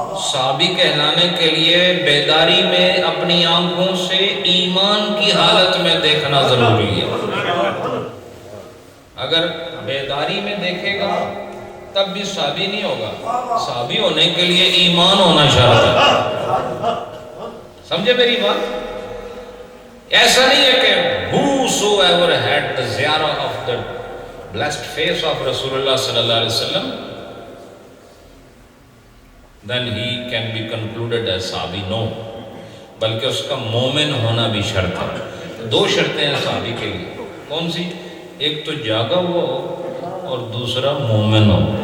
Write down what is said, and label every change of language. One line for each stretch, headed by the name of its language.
Urdu: صحابی کہلانے کے لیے بیداری میں اپنی آنکھوں سے ایمان کی حالت میں دیکھنا ضروری ہے. اگر بیداری میں دیکھے گا تب بھی صحابی نہیں ہوگا. صحابی ہونے کے لیے ایمان ہونا شرط ہے. سمجھے میری بات؟ ایسا نہیں ہے کہ
English: whosoever had the ziyarah of the blessed face of Rasulullah sallallahu alaihi wasallam then he can be concluded as صحابی. No,
Urdu: بلکہ اس کا مومن ہونا بھی شرط ہے. دو شرطیں ہیں صحابی کے لیے. کون سی؟ ایک تو جاگا ہوا ہو اور دوسرا مومن ہو.